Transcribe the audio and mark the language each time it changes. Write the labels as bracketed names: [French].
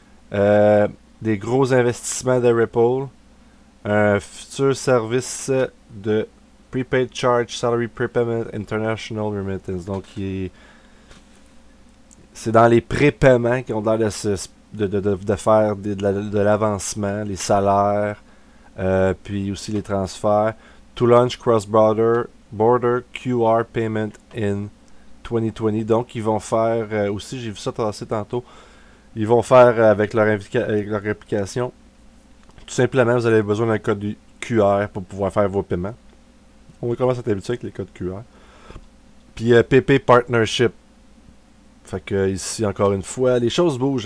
[French] Des gros investissements de Ripple. Un futur service de Prepaid Charge Salary Prepayment International Remittance. Donc, c'est dans les prépaiements qui ont l'air de faire de l'avancement, les salaires, puis aussi les transferts. [English] To launch cross-border QR payment in 2020. [French] Donc, ils vont faire aussi, j'ai vu ça passer tantôt, ils vont faire avec leur application. Tout simplement, vous avez besoin d'un code QR pour pouvoir faire vos paiements. On va commencer à s'habituer avec les codes QR. Puis Puis PP Partnership. Fait que ici, encore une fois, les choses bougent.